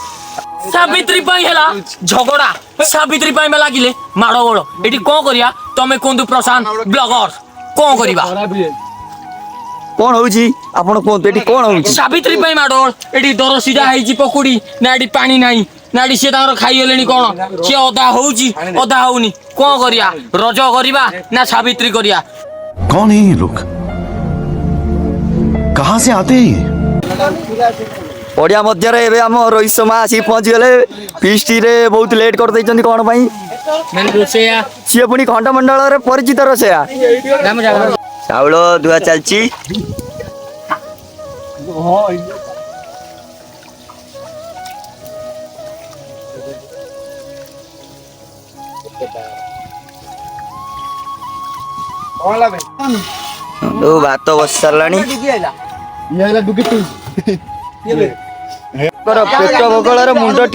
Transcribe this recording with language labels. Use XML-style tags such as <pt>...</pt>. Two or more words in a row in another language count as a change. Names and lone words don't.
<or>ସାବିତ୍ରୀ ପାଇଁ ହେଲା ଝଗଡା ସାବିତ୍ରୀ ପାଇଁ ଲାଗିଲେ ମାଡ ଗୋଳ ଏଠି କ'ଣ କରିବା ତମେ କୁହନ୍ତୁ ପ୍ରଶାନ୍ତ ବ୍ଲଗର କ'ଣ କରିବା କ'ଣ ହଉଛି ଆପଣ କୁହନ୍ତୁ ଏଠି କ'ଣ ହଉଛି ସାବିତ୍ରୀ ପାଇଁ ମାଡ ଏଠି ଦର ସିଧା ହେଇଛି ପକୁଡି ନା ଏଠି ପାଣି ନାହିଁ ନା ଏଠି ସିଏ ତାଙ୍କର ଖାଇଗଲେଣି କ'ଣ ସିଏ ଅଧା ହଉଛି ଅଧା ହଉନି କ'ଣ କରିବା ରଜ କରିବା ନା ସାବିତ୍ରୀ କରିବା</or> <hi>कौन है ये लोग कहां से आते हैं</hi> <or>ପଡ଼ିଆ ମଧ୍ୟରେ ଏବେ ଆମ ରୋହିତ ଶର୍ମା ଆସିକି ପହଞ୍ଚିଗଲେ ଫିଷ୍ଟରେ ବହୁତ ଲେଟ୍ କରିଦେଇଛନ୍ତି କ'ଣ ପାଇଁ ସିଏ ପୁଣି ଖଣ୍ଡମଣ୍ଡଳରେ ପରିଚିତ ରୋଷେଇଆ ଚାଉଳ ଧୁଆ ଚାଲିଛି ଭାତ ବସି ସାରିଲାଣି ପେଟ ଭୋକଳରେ ମୁଣ୍ଡ ଟିଣ</or>